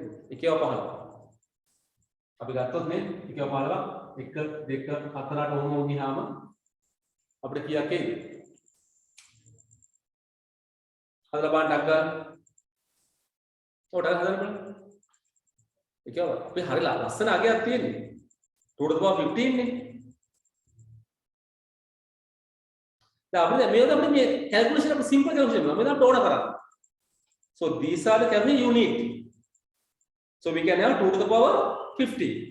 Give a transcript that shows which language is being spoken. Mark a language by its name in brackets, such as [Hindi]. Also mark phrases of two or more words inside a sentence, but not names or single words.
[Sinhala] එකේම 15ක් අපි ගත්තොත් නේ එකේම 15ක් 1 2 4 8 ඔහොම ගියාම අපිට කීයක් එයිද? හදලා බලන්න අග්ග ඔතන හදන්න බලන්න එකේම අපි හරිය ලස්සන අගයක් තියෙන්නේ 2 [English] to the power [Sinhala] 15 නේ. දැන් අපිට මේක අපිට මේ calculation අපිට [English] simple calculation [Sinhala] මේක අපිට ඕන කරන්නේ. [English] So these are the calculation you need. So we can have 2 to the power 50.